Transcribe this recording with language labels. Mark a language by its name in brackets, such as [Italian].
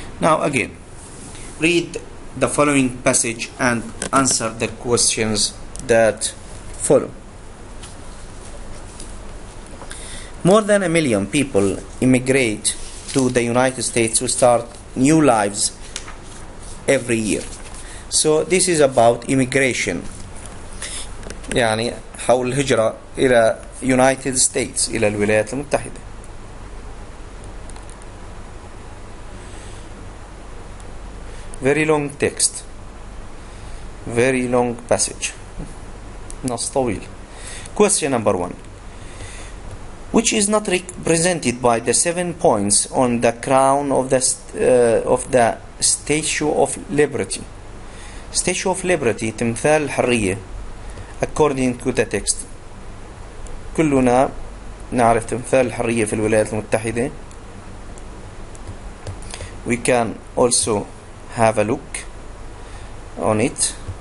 [English] Now again, read the following passage and answer the questions that follow. More than 1 million people immigrate to the United States to start new lives every year. So this is about immigration. [Arabic] يعني حول الهجرة إلى United States، إلى الولايات المتحدة. [English] Very long text, very long passage. [Arabic] نص طويل. [English] Question number 1. Which is not represented by the 7 points on the crown of the Statue of Liberty? Statue of Liberty [Arabic] تمثال الحرية [English] according to the text. [Arabic] كلنا نعرف تمثال الحرية في الولايات المتحدة. [English] We can also have a look on it.